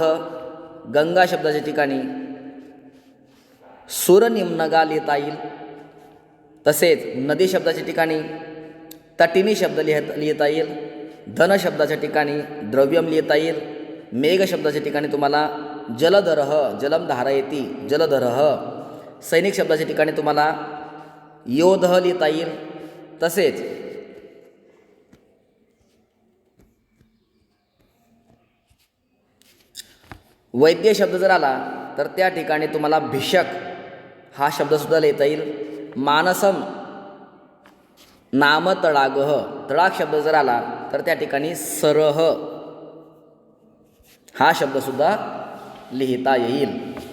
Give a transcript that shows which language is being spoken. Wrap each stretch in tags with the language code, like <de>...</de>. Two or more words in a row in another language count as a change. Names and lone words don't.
<mr>गंगा शब्दाच्या ठिकाणी सुरनिम्नगा लिहिता येईल. तसेच नदी शब्दाच्या ठिकाणी तटिनी शब्द लिहिता येईल. धन शब्दाच्या ठिकाणी द्रव्यम लिहिता येईल. मेघ शब्दाच्या ठिकाणी तुम्हाला</mr> <sa>जलधरः जलम धारयती जलधरः.</sa> <mr>सैनिक शब्दाच्या ठिकाणी तुम्हाला योधः लिहिता येईल. तसेच वैद्य शब्द जर आला तर त्या ठिकाणी तुम्हाला भिषक हा शब्दसुद्धा लिहिता येईल.</mr> <sa>मानसम नाम तडागः.</sa> <mr>तडाग शब्द जर आला तर त्या ठिकाणी सरह हा शब्दसुद्धा लिहिता येईल.</mr>